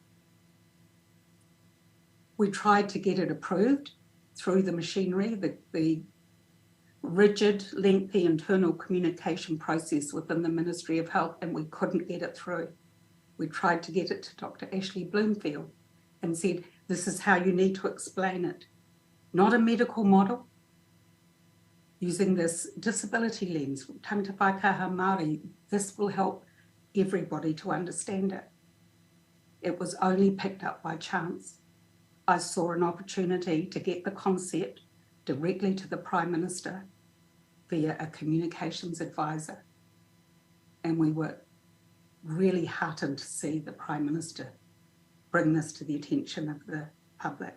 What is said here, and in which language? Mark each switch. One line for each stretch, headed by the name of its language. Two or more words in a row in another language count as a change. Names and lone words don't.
English: We tried to get it approved through the machinery, the rigid, lengthy internal communication process within the Ministry of Health, and we couldn't get it through. We tried to get it to Dr. Ashley Bloomfield and said, this is how you need to explain it. Not a medical model, using this disability lens,
Māori: tangata whaikaha Māori,
English: this will help everybody to understand it. It was only picked up by chance. I saw an opportunity to get the concept directly to the Prime Minister via a communications advisor. And we were really heartened to see the Prime Minister bring this to the attention of the public.